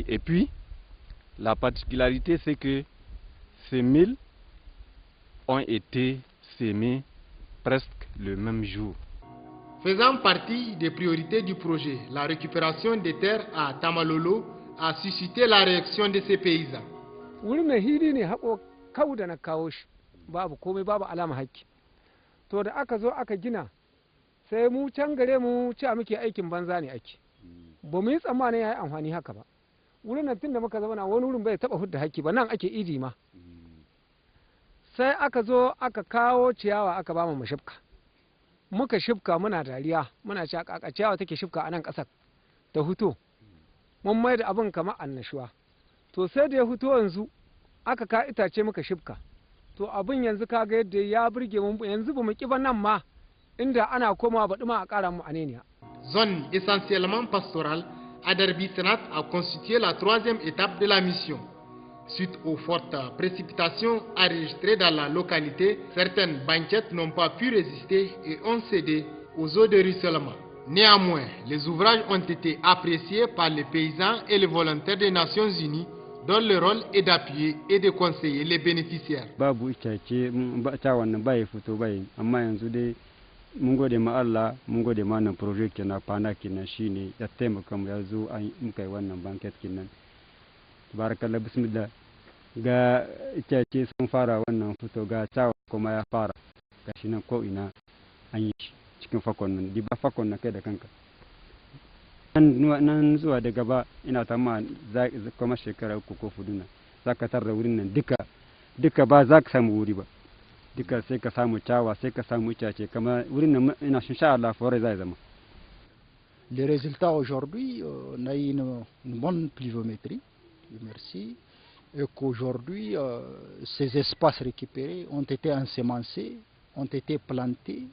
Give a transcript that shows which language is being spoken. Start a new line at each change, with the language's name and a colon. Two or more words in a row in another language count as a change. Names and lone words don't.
French: Et puis, la particularité c'est que ces mil ont été sémés presque le même jour. Faisant partie des priorités du projet, la récupération des terres à Tamalolo a suscité la réaction de ces paysans.
Hausa: Babu komai, babu alama haƙƙi. To da aka zo aka gina, sai mu can gare mu ci muke aikin banza ne ake. Ba mu yi tsammanin ya yi amfani haka ba. Wurin nan tun da muka zama na wani wurin bai taɓa hudda haƙƙi ba, nan ake idi ma. Sai aka zo aka kawo ciyawa aka ba mu shifka. Muka shifka muna dariya, muna ci a ciyawa take shifka a nan ƙasar ta huto. Mun mai da abin kamar annashuwa. To sai da ya huto yanzu aka ka itace muka shifka. To abin yanzu kaga yadda ya burge mu, yanzu ba mu kiba nan ma inda ana komawa baɗi ma a ƙara mu aneniya.
French: Zone essentiellement pastorale, Aderbi Senat a constitué la troisième étape de la mission. Suite aux fortes précipitations enregistrées dans la localité, certaines banquettes n'ont pas pu résister et ont cédé aux eaux de ruissellement. Néanmoins, les ouvrages ont été appréciés par les paysans et les volontaires des Nations Unies, dont le rôle est d'appuyer et de conseiller les bénéficiaires.
Hausa: Mun gode ma Allah, mun gode ma nan projet kenan fana kenan shine ya taimaka mu ya zo an muka yi wannan banket kenan.
Arabic: Barakallah bismillah.
Hausa: Ga itace sun fara wannan fito ga tawa kuma ya fara. Gashi nan ko ina an yi cikin fakon nan, di ba fakon na kai da kanka. Nan zuwa da gaba ina tamma kuma shekara 3 ko 4 nan zaka tar da wurin nan duka ba za ka samu wuri ba.
French: Les résultats aujourd'hui, on a eu une bonne pluviométrie, merci, et qu'aujourd'hui, ces espaces récupérés ont été ensemencés, ont été plantés.